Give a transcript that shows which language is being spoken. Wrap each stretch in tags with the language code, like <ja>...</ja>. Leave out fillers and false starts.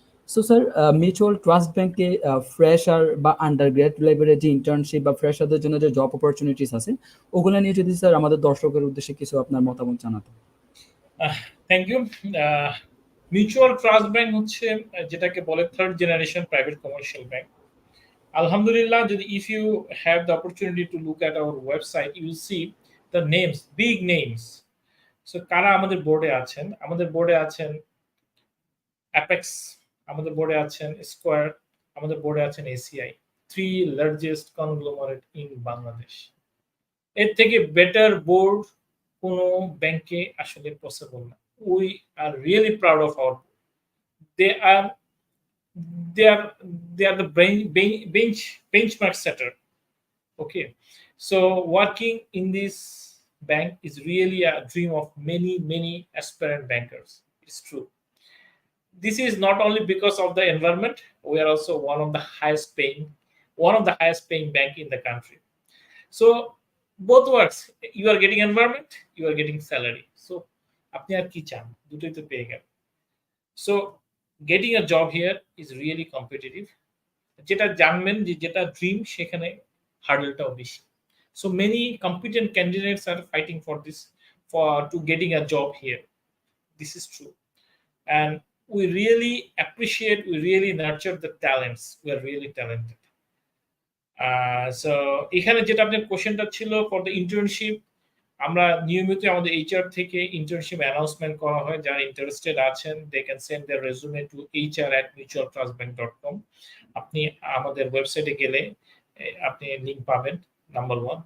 <bn>So sir mutual trust ব্যাংকে fresher বা under grade লেভেলের যে ইন্টার্নশিপ বা ফ্রেশারদের জন্য যে জব অপরচুনিটিস আছে, ওগুলো নিয়ে যদি স্যার আমাদের দর্শকের উদ্দেশ্যে কিছু আপনার মতামত জানাতেন।</bn> <en>Thank you.</en> <bn>Mutual trust bank হচ্ছে যেটাকে বলে third generation private commercial bank.</bn> <en>Alhamdulillah, if you have the opportunity to look at our website, you will see the names, big names.</en> <bn>So, কারা আমাদের বোর্ডে আছেন? আমাদের বোর্ডে আছেন অ্যাপেক্স, আমাদের বোর্ডে আছেন স্কোয়ার, আমাদের বোর্ডে আছেন ACI,</bn> <en>3 largest conglomerate in Bangladesh.</en> <bn>এর থেকে বেটার বোর্ড কোনো ব্যাংকে আসলে পসিবল না।</bn> <en>We are really proud of our. They are they are they are the benchmark setter. Okay, so working in this bank is really a dream of many aspirant bankers. It's true. This is not only because of the environment. We are also one of the highest paying bank in the country. So both works. You are getting environment, you are getting salary.</en> <bn>So আপনি আর কি চান? দুটোই তো পেয়ে গেল।</bn> <en>So getting a job here is really competitive.</en> <bn>যেটা জানবেন যে যেটা ড্রিম সেখানে হার্ডলটাও বেশি।</bn> <en>So many competent candidates are fighting for this, to getting a job here. This is true. And we really appreciate, we really nurture the talents. We are really talented.</en> <bn>So এখানে যেটা আপনার কোশ্চেনটা ছিল</bn> <en>for the internship,</en> <bn>আমরা নিয়মিত আমাদের HR থেকে internship announcement করা হয়। যারা ইন্টারেস্টেড আছেন</bn> <en>They can send their resume to hr@mutualtrustbank.com।</en> <bn>আপনি আমাদের ওয়েবসাইটে গেলে আপনি লিংক পাবেন, নাম্বার 1।</bn>